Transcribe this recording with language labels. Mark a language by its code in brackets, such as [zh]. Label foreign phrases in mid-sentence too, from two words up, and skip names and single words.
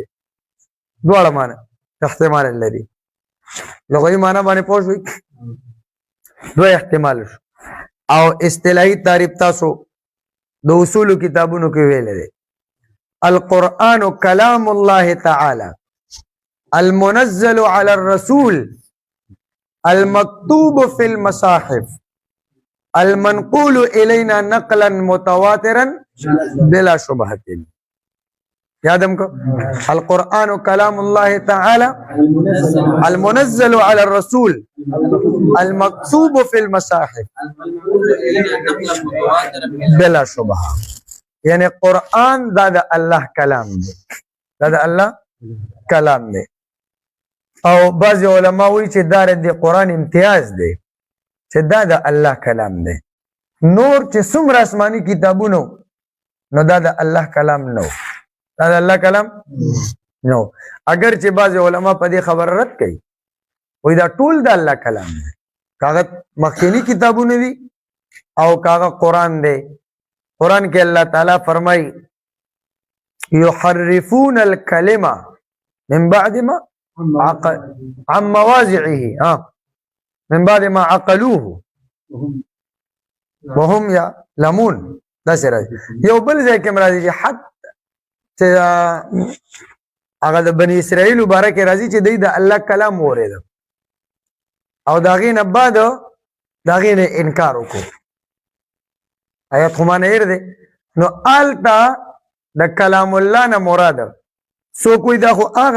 [ps] دواړه معنا احتمال لري. لغوي معنا باندې پوه شوي دوه احتمال شو. او اصطلاحي تعریف تاسو د اصول کتابونو کې ویل دي [ar] القرآن کلام الله تعالی المنزل على الرسول المكتوب في المصاحف المنقول إلينا نقلا متواترا بلا شبهة. [ps] یادم کو [ar] القرآن کلام الله تعالی المنزل على الرسول المكتوب في المصاحف بلا شبهة. [ps] یعنی قرآن دا د الله کلام دی. دا د الله کلام دی. او بعض علماء وی چې دا د قرآن امتیاز دی چې دا د الله کلام دی. نور چې څومره آسماني کتابونو نو دا د الله کلام نو. دا د الله کلام نو. اگر چې بعض علماء په دې خبر رد کوي وی دا ټول د الله کلام دی. کاغه مخکینی کتابونه دي او کاغه قرآن دی. قرآن کې الله تعالی فرمای [ar] يحرفون الكلمة من بعد ما عن مواضعه من بعد ما عقلوه وهم يعلمون. [ps] دا سره یو بل ځای کې راځي چې حد چې هغه د بنی اسرائیل مبارک راځي چې د الله کلام اورېد او دا غي نه بعد دا غي نه انکار وکړو. آیات خو ما نه هېر دی نو آلته د کلام الله نه مراد څوک وایي دا خو هغه